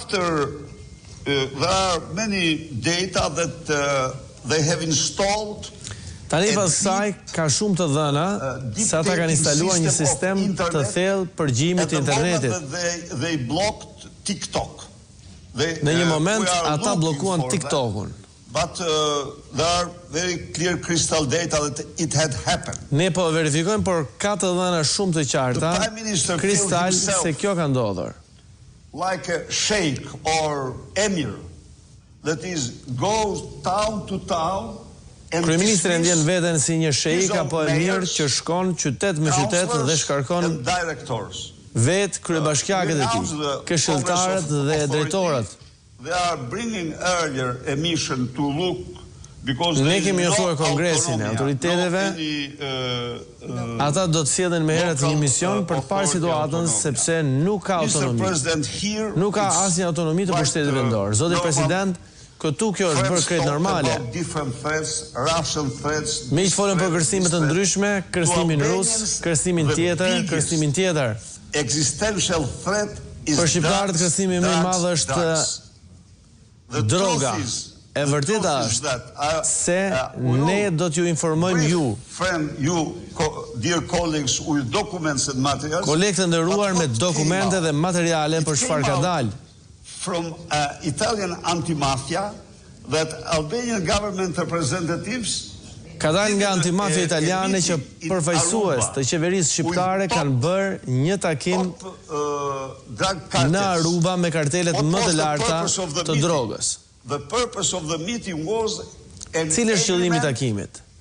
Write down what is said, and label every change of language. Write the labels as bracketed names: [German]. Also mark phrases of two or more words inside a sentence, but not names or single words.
[Albanian] Tani pas kësaj ka shumë të dhëna se ata kanë instaluar një sistem të thellë përgjimit të internetit. Në një moment ata bllokuan TikTokun. [English] But there are very clear crystal data that it had happened. [Albanian] Ne po verifikojmë, por ka të dhëna shumë të qarta, kristal se kjo ka ndodhur. [English] Like a sheikh or emir that goes town to town. [Albanian] Kryeministri ndjen veten si një sheik apo emir që shkon qytet me qytet dhe shkarkon vet kryebashkiakët e tij, këshilltarët dhe drejtorët. [English] They are bringing earlier a mission to look because [Albanian] ne kemi ofruar kongresin e autoriteteve. Ata do të sjellin më herët një mision për të parë situatën sepse nuk ka autonomi. Nuk ka asnjë autonomi të pushtetit vendor. Zoti President, këtu kjo është bërë krejt normale. Me që folën për kërcime të ndryshme, kërcimin rus, kërcimin tjetër. Për shqiptarët kërcimi më i madh është droga. E vërteta është se ne do t'ju informojmë ju, kolegë të nderuar, me dokumente dhe materiale për çfarë ka dalë. [English] From Italian antimafia that Albanian government representatives [Albanian] ka dalë nga antimafia italiane që përfaqësues të qeverisë shqiptare kanë bërë një takim në Aruba me kartelet më të larta të drogës. Cili është qëllimi i takimit?